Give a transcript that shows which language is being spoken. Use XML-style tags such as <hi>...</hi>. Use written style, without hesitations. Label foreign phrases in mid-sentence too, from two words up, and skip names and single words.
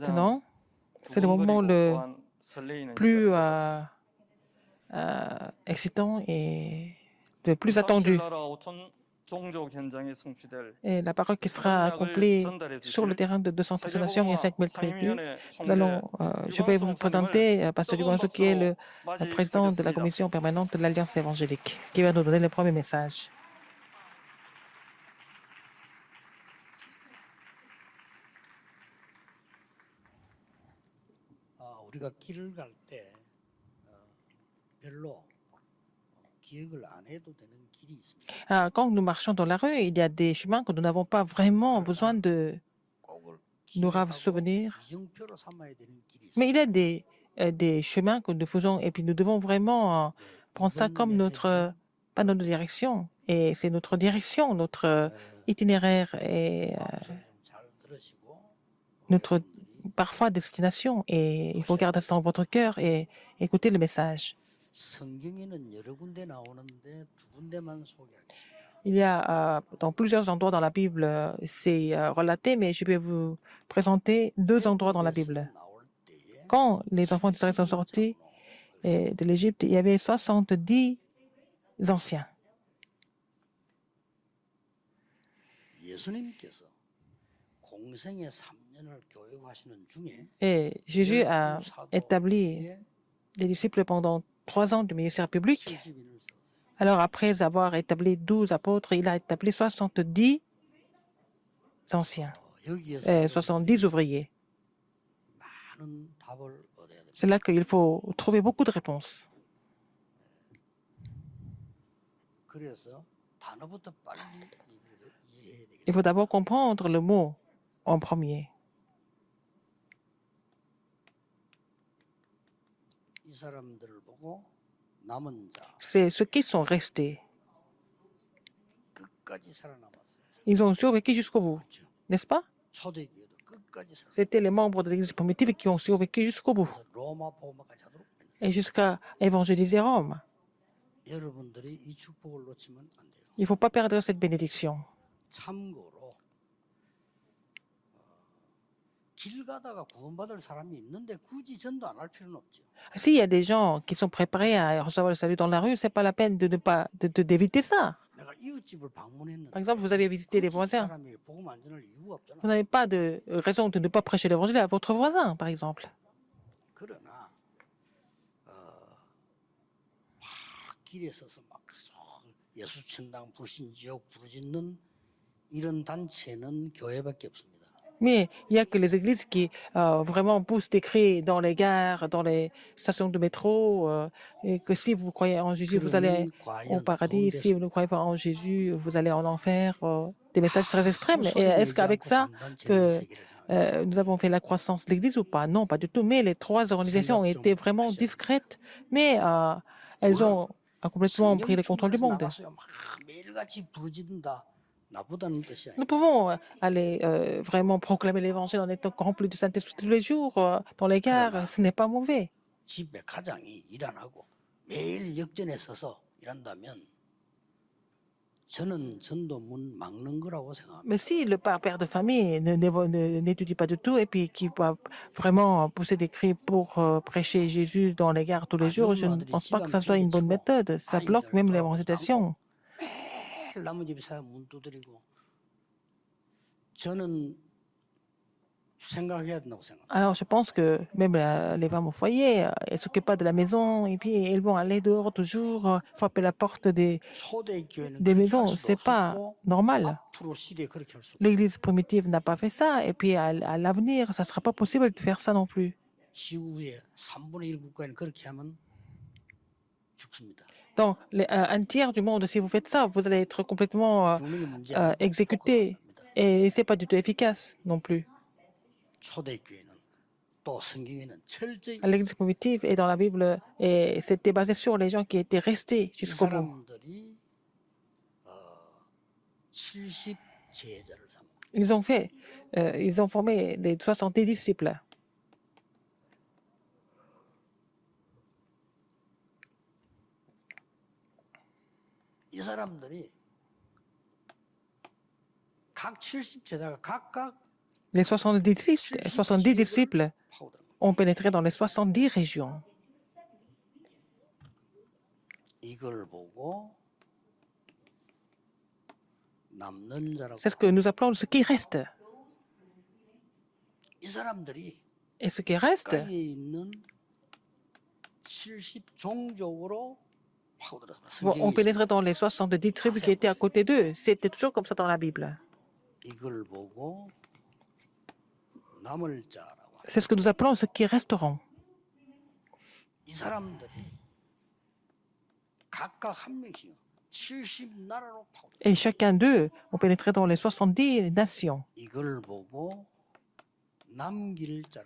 <fr>Maintenant, c'est le moment</fr> <ko>두근거리고</ko> <fr>le</fr> <ko>또한 설레이는</ko> <fr>plus</fr> <ko>시간인 것 같습니다.</ko> <fr>excitant et le plus attendu.</fr> <ko>237 나라 5천 종족 현장에 성취될</ko> <fr>Et la parole qui sera accomplie sur le terrain de 230 nations et 5000 tribus. Je vais vous présenter Pasteur Duganso, qui est le président de la commission permanente de l'Alliance évangélique, qui va nous donner le premier message.</fr> <ko>우리가 길을 갈 때 별로 기억을 안 해도 되는 길이 있습니다.</ko> <fr>Quand nous marchons dans la rue, il y a des chemins que nous n'avons pas vraiment besoin de</fr> <ko>꼭을</ko> <fr>nous</fr> <ko>기억하고</ko> <fr>souvenir.</fr> <ko>이정표로 삼아야 되는 길이</ko> <fr>Mais</fr> <ko>있습니다.</ko> <fr>il y a des chemins que nous faisons et puis nous devons vraiment prendre ça comme notre, pas notre direction. Et c'est notre direction, notre itinéraire et</fr> <ko>마음속에 잘 들으시고</ko> <fr>notre</fr> <ko>여러분들이</ko> <fr>parfois destination. Et il faut garder ça dans votre cœur et écouter le message.</fr> <ko>성경에는 여러 군데 나오는데 두 군데만 소개하겠습니다.</ko> <fr>Il y a dans plusieurs endroits dans la Bible, c'est relaté, mais je vais vous présenter 2 endroits dans la Bible.</fr> <ko>나올 때에</ko> <fr>Quand les enfants d'Israël sont sortis de l'Égypte, il y avait 70 anciens.</fr> <ko>예수님께서 공생의 3년을 교육하시는 중에</ko> <fr>Et Jésus a établi</fr> <ko>사도에</ko> <fr>des disciples pendant 3 ans du ministère public.</fr> <ko>70인을 세우세요.</ko> <fr>Alors, après avoir établi 12 apôtres, il a établi 70 anciens,</fr> <ko>여기에서</ko> <fr>70 ouvriers.</fr> <ko>많은 답을 얻어야 됩니다.</ko> <fr>C'est là qu'il faut trouver beaucoup de réponses.</fr> <ko>그래서 단어부터 빨리 이해해야 되겠습니다.</ko> <fr>Il faut d'abord comprendre le mot en premier.</fr> <ko>이 사람들을 보고 남은 자</ko> <fr>C'est ceux qui sont restés.</fr> <ko>끝까지 살아남았어요.</ko> <fr>Ils ont survécu jusqu'au bout,</fr> <ko>그렇죠?</ko> <fr>n'est-ce pas?</fr> <ko>초대교회도 끝까지 살아남았어요.</ko> <fr>C'était les membres de l'Église primitive qui ont survécu jusqu'au bout</fr> <ko>그래서 로마 복음화까지 하도록 만들었어요.</ko> <fr>et jusqu'à évangéliser Rome.</fr> <ko>여러분들이 이 축복을 놓치면 안 돼요.</ko> <fr>Il ne faut pas perdre cette bénédiction.</fr> <ko>참고로 길 가다가 구원받을 사람이 있는데 굳이 전도 안 할 필요는 없죠.</ko> <fr>S'il y a des gens qui sont préparés à recevoir le salut dans la rue, c'est pas la peine de ne pas d'éviter ça.</fr> <ko>내가 이웃집을 방문했는데</ko> <fr>Par exemple, vous avez visité les</fr> <ko>굳이 이</ko> <fr>voisins.</fr> <ko>사람이 복음 안 전할 이유가 없잖아.</ko> <fr>Vous n'avez pas de raison de ne pas prêcher l'évangile à votre voisin, par exemple.</fr> <ko>그러나 막 길에 서서 막 계속 예수천당 불신지옥 부르짖는 이런 단체는 교회밖에 없습니다.</ko> <fr>Mais il n'y a que les églises qui vraiment poussent des cris dans les gares, dans les stations de métro, et que si vous croyez en Jésus, vous allez au paradis. Si vous ne croyez pas en Jésus, vous allez en enfer. Des messages très extrêmes. Et est-ce qu'avec ça, que nous avons fait la croissance de l'Église ou pas? Non, pas du tout. Mais les 3 organisations ont été vraiment discrètes. Mais elles ont a complètement pris le</fr> <ko>성령</ko> <fr>contrôle du</fr> <ko>충만해서</ko> <fr>monde.</fr> <ko>나가서요 막 매일같이 부르짖는다. 나보다는 뜻이</ko> <fr>Nous</fr> <ko>아니에요.</ko> <fr>pouvons aller vraiment proclamer l'évangile en étant remplis du Saint-Esprit tous les jours dans les gares. Ce n'est pas mauvais.</fr> <ko>집에 가장이 일 안 하고 매일 역전에 서서 일한다면 저는 전도문 막는 거라고 생각합니다.</ko> <fr>Mais si le père de famille n'étudie pas du tout et puis qui va vraiment pousser des cris pour prêcher Jésus dans les gares tous les jours, je ne pense pas que ça soit une bonne méthode. Ça bloque même l'évangélisation.</fr> <ko>매일 남은 집에 사람 문 두드리고 저는 생각해야 된다고 생각합니다.</ko> <fr>Alors, je pense que même les femmes au foyer, elles ne s'occupent pas de la maison et puis elles vont aller dehors toujours, frapper la porte des</fr> <ko>초대교회는 그렇게 할</ko> <fr>maisons.</fr> <ko>수도</ko> <fr>Ce n'est pas</fr> <ko>없고</ko> <fr>normal.</fr> <ko>앞으로 시대에 그렇게 할 수 없고</ko> <fr>L'Église primitive n'a pas fait ça et puis à l'avenir, ça ne sera pas possible de faire ça non plus.</fr> <ko>지구의 3분의 1 국가에는 그렇게 하면 죽습니다.</ko> <fr>Dans un tiers du monde, si vous faites ça, vous allez être complètement</fr> <ko>죽는 게 문제 아니고</ko> <fr>exécuté et ce n'est pas du tout efficace non plus.</fr> <ko>초대교회는 또 성경에는 철저히</ko> <fr>L'Église primitive est dans la Bible et c'était basé sur les gens qui étaient restés</fr> <ko>이</ko> <fr>jusqu'au bout.</fr> <ko>사람들이 70 제자를 삼고</ko> <fr>Ils ont formé les 70 disciples.</fr> <ko>이 사람들이 각 70 제자가 각각</ko> <fr>Les 70 disciples</fr> <ko>파고들은 거예요.</ko> <fr>ont pénétré dans les 70 régions.</fr> <ko>이걸 보고 남는 자라고</ko> <fr>C'est ce que nous appelons ce qui reste.</fr> <ko>이 사람들이</ko> <fr>Et ce qui reste,</fr> <ko>가까이에 있는 70 종족으로 파고들었습니다.</ko> <fr>ont</fr> <ko>성경에</ko> <fr>pénétré dans les 70 tribus qui étaient à côté d'eux. C'était toujours comme ça dans la Bible.</fr> <ko>이걸 보고 남을 자라고 해요.</ko> <fr>C'est ce que nous appelons ce qui resteront.</fr> <ko>이 사람들이 각각 한 명씩 70 나라로 파고들었어요.</ko> <fr>Et chacun d'eux ont pénétré dans les 70 nations.</fr> <ko>이걸 보고 남길 자라고.</ko>